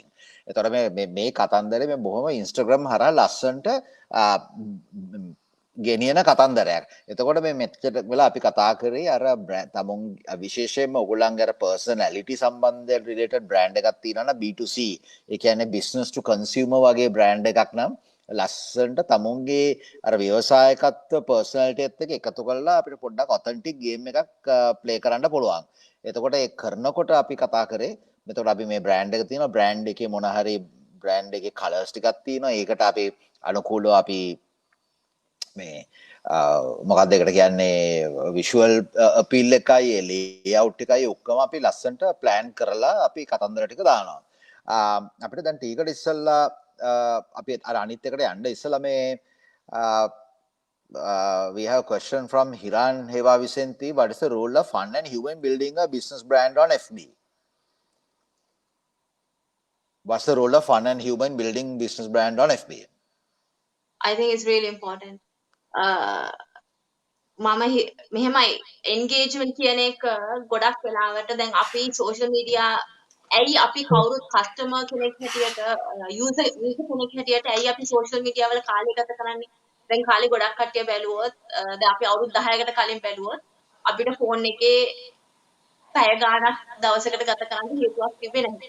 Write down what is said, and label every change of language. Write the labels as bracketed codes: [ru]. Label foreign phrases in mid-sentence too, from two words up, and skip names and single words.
[si] එතකොට මේ කතන්දරේ මේ බොහොම Instagram හරහා ලස්සන්ට ගෙනියන කතන්දරයක්. එතකොට මේ මෙච්චර වෙලා අපි කතා කරේ අර තමුන් විශේෂයෙන්ම ඔයගොල්ලන්ගේ අර පර්සනැලිටි සම්බන්ධයෙන් [en] related brand [si] එකක් තියෙනවා නම් B2C. ඒ කියන්නේ [en] business to consumer [si] වගේ බ්‍රෑන්ඩ් එකක් නම් ලස්සන්ට තමුන්ගේ අර ව්‍යවසායකත්ව පර්සනැලිටි එකත් එක්ක එකතු කරලා අපිට පොඩ්ඩක් [en] authentic game [si] එකක් ප්ලේ කරන්න පුළුවන්. එතකොට ඒ කරනකොට අපි කතා කරේ එතකොට අපි මේ බ්‍රෑන්ඩ් එක තියෙනවා බ්‍රෑන්ඩ් එකේ මොන හරි බ්‍රෑන්ඩ් එකේ කලර්ස් ටිකක් තියෙනවා. ඒකට අපි අනුකූලව අපි මේ මොකක්ද එකට කියන්නේ [en] visual appeal [si] එකයි ලේඅවුට් එකයි ඔක්කොම අපි ලස්සනට ප්ලෑන් කරලා අපි කතන්දර ටික දානවා. අපිට දැන් ටීකට ඉස්සෙල්ලා අපි අර අනිත් එකට යන්න ඉස්සෙල්ලා මේ [en] we have a question from Hiran Heva Vicenti. What is the role of fun and human building a business brand on FB? What's the role of fun and human building business brand on FB? I think it's really important. [si] මම මෙහෙමයි engagement කියන එක ගොඩක් වෙලාවට දැන් අපි [en] social media [si] ඇයි අපි කවුරුත් customer කෙනෙක් හැටියට user කෙනෙක් හැටියට ඇයි අපි [en] social media [si] වල කාලය ගත කරන්නේ දැන් කාලේ ගොඩක් කට්ටිය බැලුවොත් දැන් අපි අවුරුදු 10කට කලින් බැලුවොත් අපිට phone එකේ පැය ගාණක් දවසකට ගත කරන්න හේතුවක් තිබෙන්නේ නැහැ.